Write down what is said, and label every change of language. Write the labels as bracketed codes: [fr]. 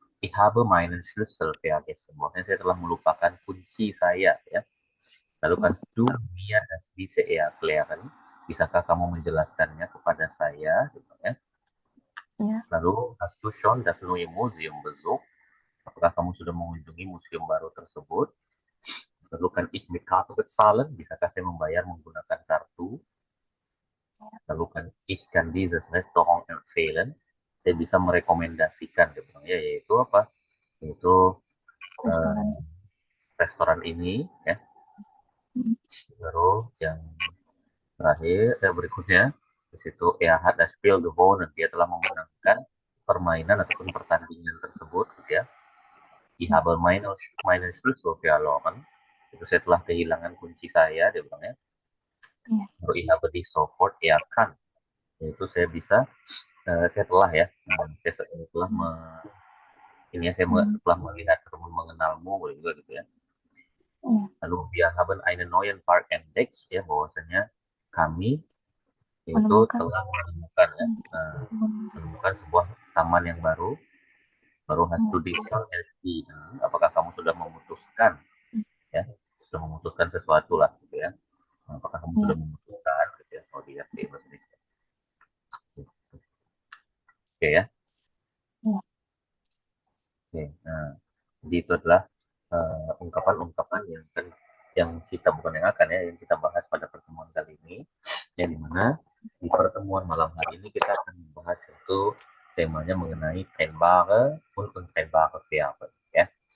[de] Ich habe meinen Schlüssel vergessen. [id] Maksudnya saya telah melupakan kunci saya ya. [de] Lalu kannst du mir das bitte erklären? [id] Bisakah kamu menjelaskannya kepada saya? Gitu, ya. Ya, [de] Lalu hast du schon das neue Museum besucht? [id] Apakah kamu sudah mengunjungi museum baru tersebut? [de] Lalu kan ich mit Karte bezahlen? [id] Bisakah saya membayar menggunakan kartu? [de] Lalu kan ich kann dieses Restaurant empfehlen? [id] Saya bisa merekomendasikan, gitu, ya, yaitu apa? Yaitu eh, restoran. restoran ini, ya. Hmm, Terus yang terakhir, berikutnya, di situ [de] er hat das Spiel gewonnen. [id] Dia telah memenangkan permainan ataupun pertandingan tersebut, gitu ya. Ich ya, [de] habe meinen Schlüssel verloren. [id] Itu saya telah kehilangan kunci saya, dia bilang ya. ya, [de] Lalu ich habe die sofort erkannt. [id] Yaitu saya bisa, saya telah ya, saya telah ini ya, saya hmm, setelah melihat ataupun mengenalmu, boleh juga gitu ya. ya. [de] Lalu wir haben einen neuen Park entdeckt, [id] ya, bahwasanya kami itu Menemukan. telah menemukan ya, Hmm, menemukan sebuah taman yang baru. [de] Baru hast du die schon entschieden? [id] Apakah kamu sudah memutuskan, ya, sudah memutuskan sesuatu lah gitu ya. Apakah kamu sudah ya, memutuskan gitu ya, kalau dilihat di bahasa Indonesia. Oke ya. ya, Oke. Nah, jadi itu adalah ungkapan-ungkapan yang kan yang kita bukan yang akan ya, yang kita bahas pada pertemuan kali ini, yang dimana di pertemuan malam hari ini kita akan membahas itu temanya mengenai tenbare untuk tenbare verben ya.